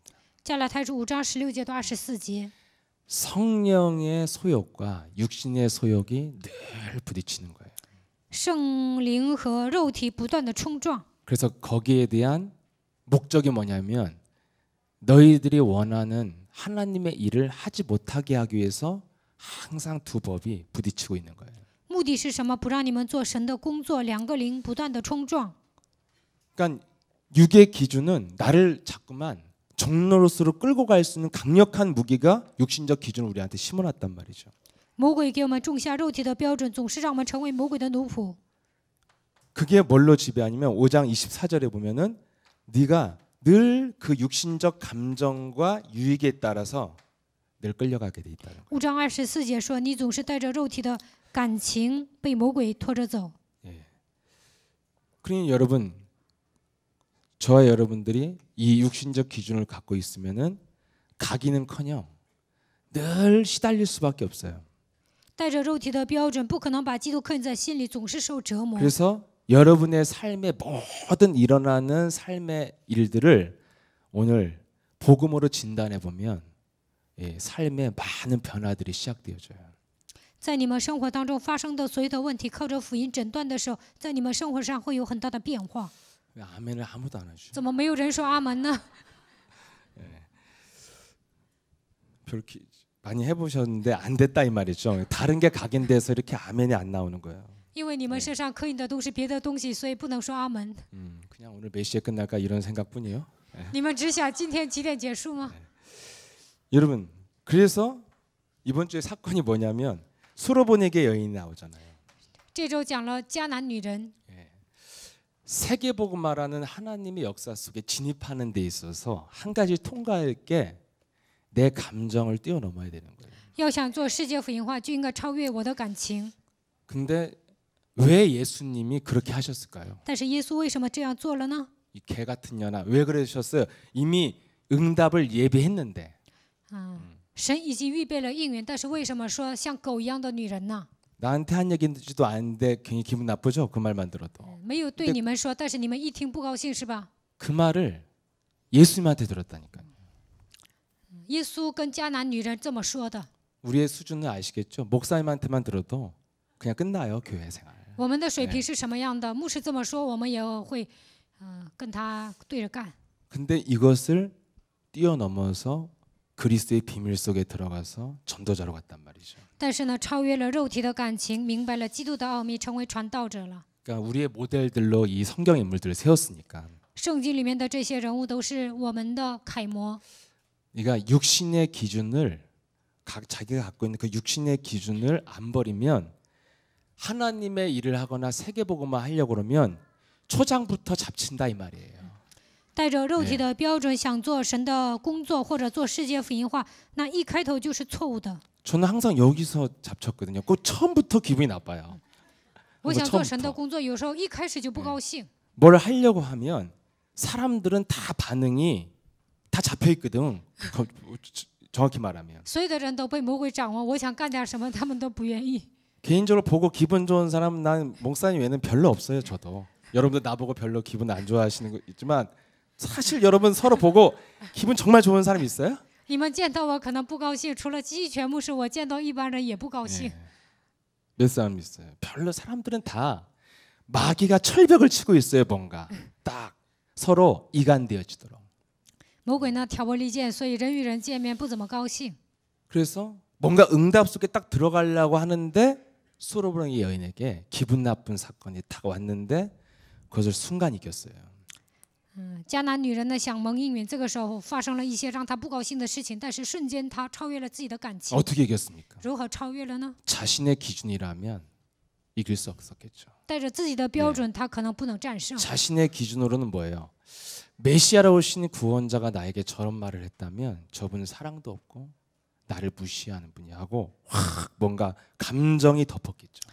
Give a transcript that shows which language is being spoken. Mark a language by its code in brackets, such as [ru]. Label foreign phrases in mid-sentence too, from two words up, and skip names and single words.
[zh] 加拉太书5章16节到24节， [ko] 성령의 소욕과 육신의 소욕이 늘 부딪히는 거예요. [zh] 圣灵和肉体不断的冲撞。 [ko] 그래서 거기에 대한 목적이 뭐냐면 너희들이 원하는 하나님의 일을 하지 못하게 하기 위해서 항상 두 법이 부딪히고 있는 거예요. [zh] 目的是什么？不让你们做神的工作，两个灵不断的冲撞。 [ko] 그러니까 육의 기준은 나를 자꾸만 종노릇으로 끌고 갈 수 있는 강력한 무기가 육신적 기준을 우리한테 심어놨단 말이죠. [zh] 魔鬼给我们种下肉体的标准，总是让我们成为魔鬼的奴仆。 [ko] 그게 뭘로 지배하냐면 5장 24절에 보면은 네가 늘 그 육신적 감정과 유익에 따라서 늘 끌려가게 돼 있다는 거예요. [zh] 5 章24节说：“你总是带着肉体的感情被魔鬼拖着走。” [ko] 예. 그러니 여러분, 저와 여러분들이 이 육신적 기준을 갖고 있으면은 가기는커녕 늘 시달릴 수밖에 없어요. [zh] 带着肉体的标准，不可能把基督刻印在心里，总是受折磨。 [ko] 그래서 여러분의 삶의 모든 일어나는 삶의 일들을 오늘 복음으로 진단해 보면 삶의 많은 변화들이 시작되어져요. [zh] 在你们生活当中发生的所有的问题，靠着福音诊断的时候，在你们生活上会有很大的变化。 [ko] 왜 아멘을 아무도 안 하죠? [zh] 怎么没有人说阿门呢？ [ko] 별로 많이 해보셨는데 안 됐다 이 말이죠. 다른 게 각인돼서 이렇게 아멘이 안 나오는 거예요. [zh] 因为你们身上刻印的都是别的东西，所以不能说阿门。 [ko] 그냥 오늘 몇 시에 끝날까 이런 생각뿐이에요. [zh] 你们只想今天几点结束吗？ [ko] 여러분, 그래서 이번 주에 사건이 뭐냐면 수로보네게 여인이 나오잖아요. [zh] 这周讲了迦南女人， [ko] 세계복음화라는 하나님의 역사 속에 진입하는 데 있어서 한 가지 통과할 게 내 감정을 뛰어넘어야 되는 거예요. [zh] 要想做世界福音化，就应该超越我的感情。 [ko] 근데 왜 예수님이 그렇게 하셨을까요? [zh] 但是耶稣为什么这样做了呢？ [ko] 이 개 같은 년아 왜 그러셨어요? 이미 응답을 예비했는데 [zh] 神已经预备了应允，但是为什么说像狗一样的女人呢？ [ko] 나한테 한 얘기지도 않은데 괜히 기분 나쁘죠? 그 말만 들어도. [zh] 没有对你们说，但是你们一听不高兴是吧？ [ko] 그 말을 예수님한테 들었다니까요. [zh] 耶稣跟迦南女人这么说的。 [ko] 우리의 수준은 아시겠죠? 목사님한테만 들어도 그냥 끝나요, 교회 생활. [zh] 我们的水平是什么样的？牧师这么说，我们也会，跟他对着干。 [ko] 근데 이것을 뛰어넘어서 그리스도의 비밀 속에 들어가서 전도자로 갔단 말이죠. [zh] 但是呢，超越了肉体的感情，明白了基督的奥秘，成为传道者了。 [ko] 그러니까 우리의 모델들로 이 성경 인물들을 세웠으니까. [zh] 圣经里面的这些人物都是我们的楷模。 [ko] 그러니까 육신의 기준을 자기가 갖고 있는 그 육신의 기준을 안 버리면 하나님의 일을 하거나 세계복음화 하려고 그러면 초장부터 잡친다 이 말이에요. [zh] 带着肉体的标准想做神的工作或者做世界福音化，那一开头就是错误的。 [ko] 저는 항상 여기서 잡혔거든요. 꼭 처음부터 기분이 나빠요. [zh] 我想做神的工作，有时候一开始就不高兴。 [ko] 뭘 하려고 하면 사람들은 다 반응이 다 잡혀 있거든. 정확히 말하면. [zh] 所有的人都被魔鬼掌握，我想干点什么，他们都不愿意。 [ko] 개인적으로 보고 기분 좋은 사람 난 목사님 외에는 별로 없어요. 저도. 여러분들 나보고 별로 기분 안 좋아하시는 거 있지만 사실 여러분 서로 보고 기분 정말 좋은 사람 있어요? [zh] 你们见到我可能不高兴，除了基全牧师，我见到一般人也不高兴。 [ko] 몇 사람 있어요. 별로 사람들은 다 마귀가 철벽을 치고 있어요. 뭔가 딱 서로 이간되어지도록. [zh] 魔鬼呢挑拨离间，所以人与人见面不怎么高兴。 [ko] 그래서 뭔가 응답 속에 딱 들어가려고 하는데 수로보네 여인에게 기분 나쁜 사건이 딱 왔는데 그것을 순간 이겼어요. [zh] 迦南女人呢想蒙应允，这个时候发生了一些让她不高兴的事情，但是瞬间她超越了自己的感情。 [ko] 어떻게 이겼습니까? [zh] 如何超越了呢？ [ko] 자신의 기준이라면 이길 수 없었겠죠. [zh] 带着自己的标准，她可能不能战胜。 [ko] 자신의 기준으로는 뭐예요? 메시아로 오신 구원자가 나에게 저런 말을 했다면 저분은 사랑도 없고 나를 무시하는 분이 하고 확 뭔가 감정이 덮었겠죠.